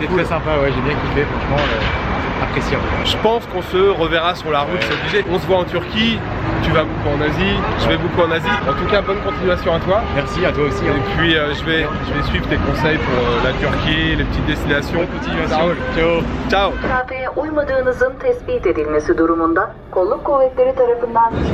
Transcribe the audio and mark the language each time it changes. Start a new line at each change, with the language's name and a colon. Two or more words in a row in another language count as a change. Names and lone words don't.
French: C'était très sympa, ouais, j'ai bien kiffé, franchement, appréciable. Je pense qu'on se reverra sur la route, c'est obligé. On se voit en Turquie, tu vas beaucoup en Asie, je vais beaucoup en Asie. En tout cas, bonne continuation à toi. Merci à toi aussi. Et puis je vais suivre tes conseils pour la Turquie, les petites destinations. Bonne continuation. Ciao. Ciao.
Turkish: mesafeye uymadığınızın tespit edilmesi durumunda kolluk kuvvetleri tarafından